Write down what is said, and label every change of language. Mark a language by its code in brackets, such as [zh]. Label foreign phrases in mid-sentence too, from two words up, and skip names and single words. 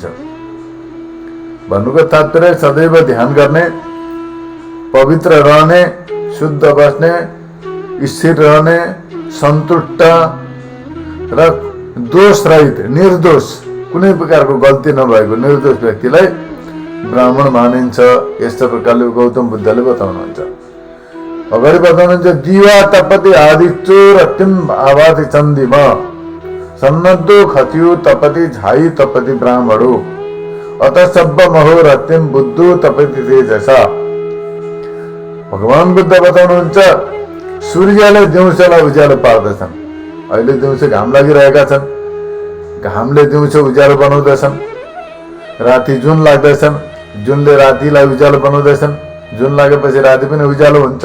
[ne] भन्नुको तात्पर्य सदैव ध्यान गर्ने, पवित्र रहने, शुद्ध बस्ने, स्थिर रहने, सन्तुष्ट र दोष रहित निर्दोष, कुनै प्रकारको गल्ती नभएको निर्दोष व्यक्तिलाई ब्राह्मण मानिन्छ। यस्तो प्रकारले गौतम बुद्धले बताउनुहुन्छ। अगाडि बताउनुहुन्छ [pi] दिवा तपति आदित्यो रतिम आवाति चन्दिमा सन्नद्धो खतियो तपति झाई तपति ब्राह्मणो अत सब्ब महो रतिम बुद्धो तपति तेजसा। [ne] भगवान बुद्ध बताउनुहुन्छ सूर्यले दिउँसोलाई उज्यालो पार्दछन्। अहिले दिउँसो घाम लागिरहेका छन्, घामले दिउँसो उज्यालो बनाउँदछन्, राति जुन लाग्दछन्, जुनले रातिलाई उज्यालो बनाउँदछन्, जुन लागेपछि राति पनि उज्यालो हुन्छ।